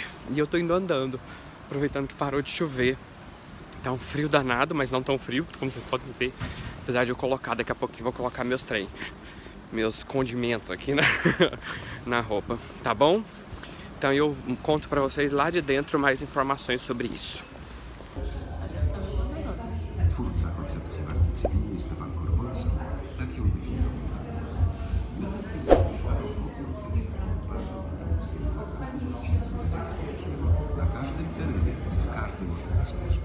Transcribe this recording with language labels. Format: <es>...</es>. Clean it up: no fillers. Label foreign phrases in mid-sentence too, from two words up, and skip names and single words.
<pt>E eu tô indo andando, aproveitando que parou de chover. Tá um frio danado, mas não tão frio, como vocês podem ver. Apesar de eu colocar, daqui a pouquinho vou colocar meus condimentos aqui na roupa, tá bom? Então eu conto pra vocês lá de dentro mais informações sobre isso.</pt> <pl>Twórca koncepcji walki cywilnej Stefan Korwolski tak ją definiował. Na każdym terenie i w każdy możliwy sposób.</pl>